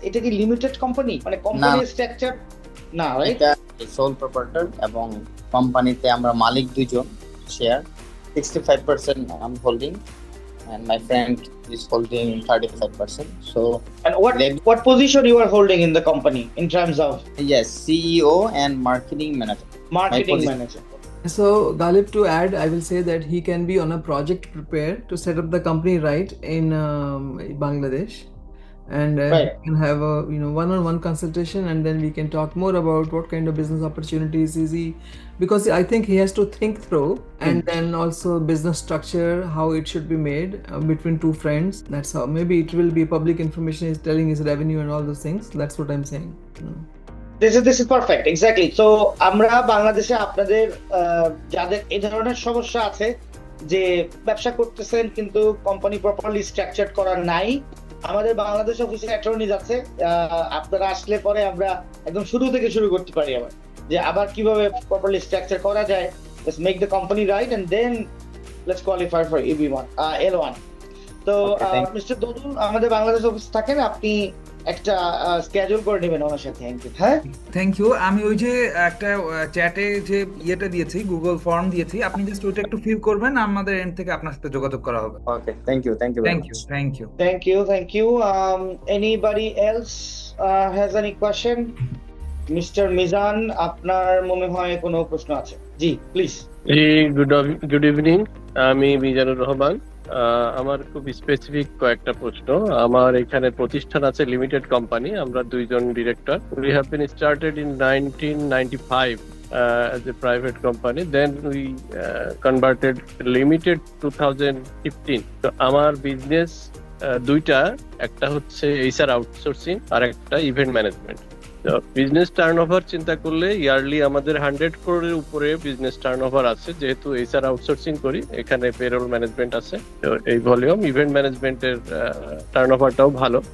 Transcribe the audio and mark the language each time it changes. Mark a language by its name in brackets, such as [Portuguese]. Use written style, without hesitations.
[Bangla] এটা কি limited company, মানে কোম্পানি স্ট্রাকচার না, রাইট? এটা সোল প্রপার্টার, এবং কোম্পানিতে আমরা মালিক 2 জন, share 65% [English] I'm holding, and my friend is holding 35%. So, and what position you are holding in the company in terms of? Yes, CEO and marketing manager. Marketing manager. So Galip, to add, I will say that he can be on a project prepared to set up the company right in Bangladesh, and right. we can have a one-on-one consultation, and then we can talk more about what kind of business opportunities is he, because I think he has to think through, and then also business structure, how it should be made between 2 friends. That's how. Maybe it will be public information. He's telling his revenue and all those things. That's what I'm saying. This is perfect, exactly. [Bangla] So আমরা বাংলাদেশে আপনাদের যাদের এই ধরনের সমস্যা আছে, যে ব্যবসা করতেছেন কিন্তু কোম্পানি প্রপারলি স্ট্রাকচারড করা নাই, আমাদের বাংলাদেশ অফিসে অ্যাটর্নিজ আছে। আপনারা আসলে পরে আমরা একদম শুরু থেকে শুরু করতে পারি, যে আবার কিভাবে প্রপারলি স্ট্রাকচার করা যায়। [English] Let's make the company right, and then let's qualify for EB1, L1. [Bangla] তো মিস্টার দোদুল আমাদের বাংলাদেশ অফিস থাকেন, আপনি একটা স্কেডিউল করে নেবেন ওনার সাথে। হ্যাঁ, [English] Thank you. [Bangla] আমি ওই যে একটা চ্যাটে যে ইয়েটা দিয়েছি, গুগল ফর্ম দিয়েছি, আপনি জাস্ট ওইটা একটু ফিল করবেন, আমাদের এন্ড থেকে আপনার সাথে যোগাযোগ করা হবে। [English] Okay, thank you thank you thank you. Anybody else has any question? [Bangla] Mister Mizan, আপনার মনে হয় কোনো প্রশ্ন আছে? জি প্লিজ। গুড ইভিনিং, আমি মিজানুর রহমান। আমার খুব স্পেসিফিক কয়েকটা প্রশ্ন। আমার এখানে প্রতিষ্ঠান আছে লিমিটেড কোম্পানি, আমরা দুইজন director. [English] We have been started in 1995 as a private company, then we converted limited 2015. [Bangla] তো আমার বিজনেস দুইটা, একটা হচ্ছে এইচআর আউটসোর্সিং আর একটা ইভেন্ট ম্যানেজমেন্ট। বিজনেস টার্নওভার চিন্তা করলে ইয়ারলি আমাদের 100 crore উপরে বিজনেস টার্নওভার আছে, যেহেতু এইচআর আউটসোর্সিং করি, এখানে পেরোল ম্যানেজমেন্ট আছে। তো এই ভলিউম ইভেন্ট ম্যানেজমেন্টের টার্নওভারটাও ভালো।